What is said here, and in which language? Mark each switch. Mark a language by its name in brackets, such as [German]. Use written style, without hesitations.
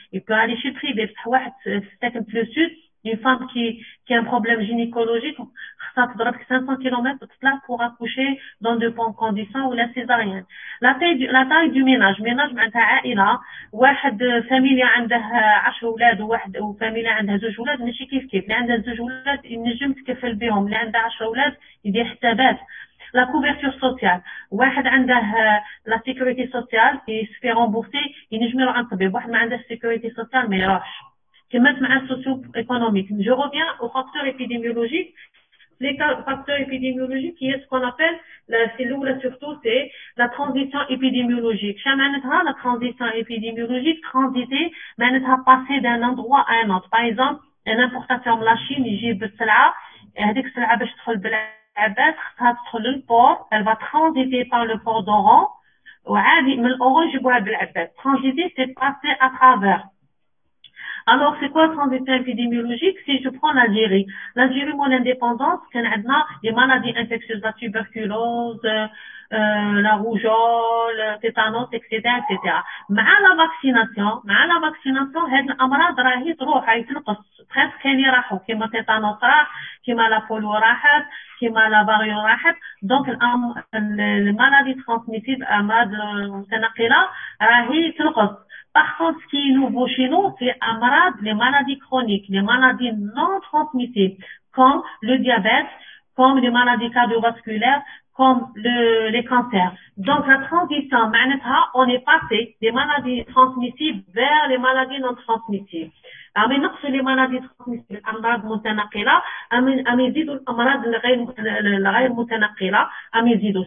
[French] Il peut aller chez le privé. Le sud, une femme qui a un problème gynécologique, ça faudra 500 km pour accoucher dans de bonnes conditions ou la césarienne. La taille du ménage. [Arabic] Ménage, معناتها عائلة. واحد فاميليا عندها 10 أولاد وفاميليا عندها 2 أولاد ماشي كيف. اللي عندها 2 أولاد ينجم تكفل بهم. اللي عندها 10 أولاد يدير حسابات. [French] La couverture sociale. [Arabic] واحد عنده [French] la sécurité sociale qui se fait rembourser [Arabic] ينجم يروح عند طبيب. واحد ما عنده sécurité sociale ما يروحش. كما مع socio-économique. [French] Je reviens aux facteurs épidémiologiques. Les facteurs épidémiologiques, qui est ce qu'on appelle, surtout, c'est la transition épidémiologique. La transition épidémiologique, transiter, passer d'un endroit à un autre. Par exemple, une importation de la Chine, [Arabic] يجيب السلعة، هذيك السلعة باش تدخل بالعباد خصها تدخل للبور، [French] elle va transiter par le port d'Oran، [Arabic] وعادي من الأوران يجيبوها بالعباد. [French] Transiter, c'est passer à travers. Alors, c'est quoi la transition épidémiologique? Si je prends l'Algérie, mon indépendance, qu'on a les maladies infectieuses, la tuberculose, la rougeole, tétanos, etc., etc. [Arabic] مع la vaccination, هاد الأمراض راهي تروح، راهي تنقص، presque كاين راحوا، كيما tétanos راح، كيما la polio راحت، كيما la vario راحت. [French] Donc, les maladies transmissibles, [Arabic] أمراض متنقلة، [French] راهي تنقص. Par contre, ce qui est nouveau chez nous, c'est les maladies chroniques, les maladies non transmissibles, comme le diabète, comme les maladies cardiovasculaires, comme les cancers. Donc, la transition, on est passé des maladies transmissibles vers les maladies non transmissibles. [Arabic] أما نقص les maladies transmissibles الأمراض متنقلة أما يزيدوا الأمراض الغير متنقلة أما يزيدوا.